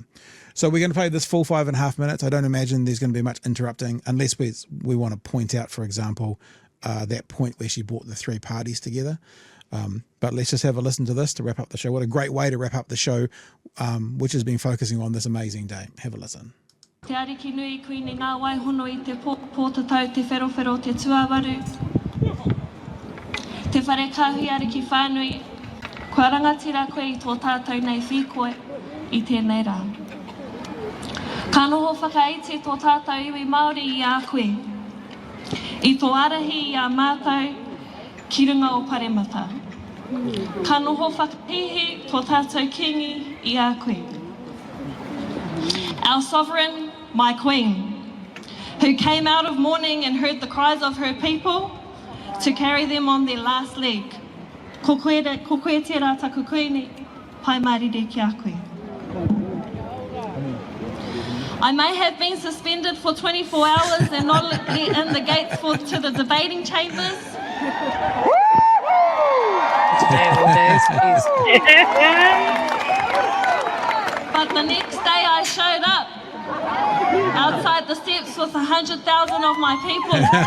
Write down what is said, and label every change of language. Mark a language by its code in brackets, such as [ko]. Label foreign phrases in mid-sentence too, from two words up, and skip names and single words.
[en] So we're going to play this full 5.5 minutes. I don't imagine there's going to be much interrupting unless we want to point out, for example, that point where she brought the three parties together. But let's just have a listen to this to wrap up the show. What a great way to wrap up the show, which has been focusing on this amazing day. Have a listen. [mi] Te ariki nui kuini ngā waihono I te pōtatau te wherowhero te tuawaru. Te whare kahui ariki whānui, kua rangatira koe I tō tātou nei whikoe I tēnei rā. Ka noho whakaiti tō tātou iwi Māori I a koe. I tō arahi I a mātou ki runga o Paremata. Ka noho whakapihi tō tātou kingi I a koe. [en] Our sovereign, my queen, who came out of mourning and heard the cries of her people to carry them on their last leg. [mi] Ko koe te rā taku koini, pai marire ki a koe. [en] I may have been suspended for 24 hours and not let in the gates to the debating chambers. But the next day I showed up outside the steps with 100,000 of my people.